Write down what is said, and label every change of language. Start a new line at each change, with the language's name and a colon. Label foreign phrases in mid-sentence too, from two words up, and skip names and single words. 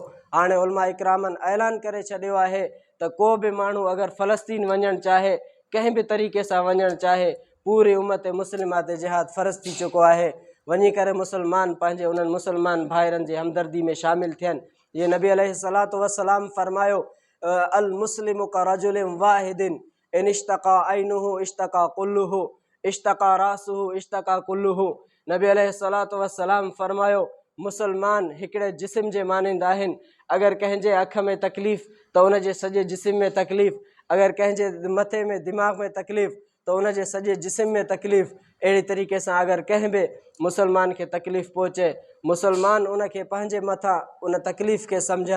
Sindhi: हाणे उलमा इकरामनि ऐलान करे छॾियो आहे त को बि माण्हू अगरि फ़लस्तीन वञणु चाहे, कंहिं बि तरीक़े सां वञणु चाहे, पूरी उम्मत मुस्लिमा ते जिहाद फ़र्ज़ थी चुको आहे। वञी करे मुसलमान पंहिंजे उन्हनि मुसलमान भाइरनि जी हमदर्दी में शामिल थियनि। ये नबी अलैहिस्सलातु वस्सलाम फरमायो
Arabic: المسلم كرجل واحد إن اشتكى عينه اشتكى كله اشتكى رأسه اشتكى كله.
Sindhi: नबी
Arabic: عليه الصلاة والسلام
Sindhi: फरमायो मुसलमान हिकिड़े जिस्म जे मानंद आहिनि। अगरि कंहिंजे अख में तकलीफ़ त उन जे सॼे जिस्म में तकलीफ़, अगरि कंहिंजे मथे में दिमाग़ में तकलीफ़ त उन जे सॼे जिस्म में तकलीफ़। अहिड़ी तरीक़े सां अगरि कंहिं बि मुसलमान खे तकलीफ़ पहुचे, मुसलमान उन खे पंहिंजे मथां उन तकलीफ़ खे सम्झनि।